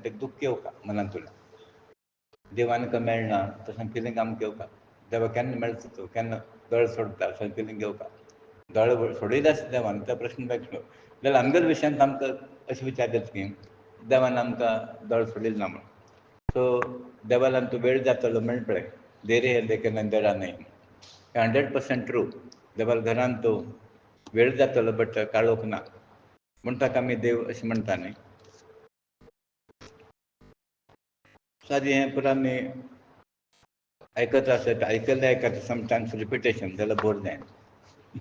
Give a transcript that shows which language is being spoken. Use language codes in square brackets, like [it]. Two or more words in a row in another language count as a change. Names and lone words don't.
[kok] तें दूख येवका मनांतल्यान. देवान का मेळना तशें फिलींग आमकां येवका. देवा केन्ना मेळटा तूं, केन्ना दोळ सोडटा अशें फिलींग येवका. दोळ सोडयले आसता देवान तो प्रश्न मेळटलो. जाल्यार आमगेल्या विशयांत आमकां अशें विचार येता की देवान आमकां दोळ सोडिल्लो ना म्हणून. सो देवालान तूं वेळ जातलो म्हणटा पळय, [hi] देर है लेकिन अंधेरा नहीं. [kok] 100% ट्रू. देवाल घरांत तूं वेळ जातलो बट काळोख ना. म्हूण ताका आमी देव अशें म्हणटा न्ही. सादी हें पुरो आमी आयकत आसत, आयकता समटायम्स रिपिटेशन जाल्यार बोर जायना.